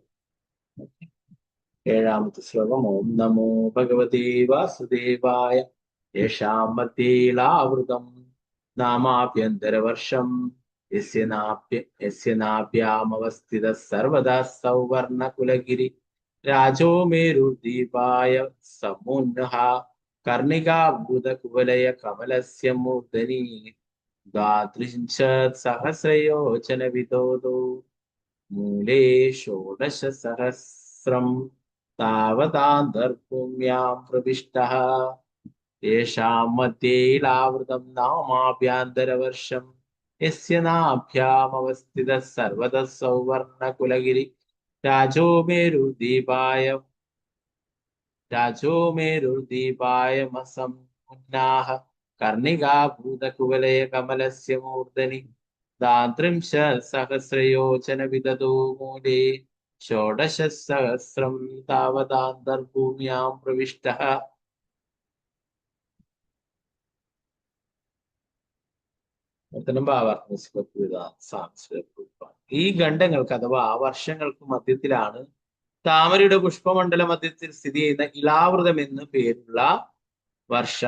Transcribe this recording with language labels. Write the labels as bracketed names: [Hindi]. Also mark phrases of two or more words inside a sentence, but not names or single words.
[Malayalam] ഏഴാമത്തെ ശ്ലോകം. [Sanskrit] ॐ नमो भगवते वासुदेवाय येषां मध्येलावृतं नामाभ्यन्तरवर्षं यस्य नाभ्यामवस्थितः सर्वदा सौवर्णकुलगिरि राजो मेरुर्दीपाय समुन्नः कर्णिकाभूतकुवलय कमलस्य मूर्धनि द्वात्रिंशत्सहस्रयोजन विदोदो मूले षोडशसहस्रं तावदान्तर्भूम्यां प्रविष्टः येषां मध्येलावृतं नामाभ्यन्तरवर्षं यस्य नाभ्यामवस्थितः सर्वतः सौवर्णकुलगिरि राजो मेरुर्दीपाय मसमुन्नाः कर्णिकाभूतकुवलय कमलस्य मूर्धनि दात्रिंशत्सहस्रयोजन विदधो मूले षोडशसहस्रं तावदान्तर्भूम्यां प्रविष्टः. [Malayalam] ഈ ഖണ്ഡങ്ങൾക്ക് അഥവാ വർഷങ്ങൾക്ക് മധ്യത്തിലാണ് താമരയുടെ പുഷ്പമണ്ഡല മധ്യത്തിൽ സ്ഥിതി ചെയ്യുന്ന ഇളാവൃതം എന്ന് പേരുള്ള വർഷം.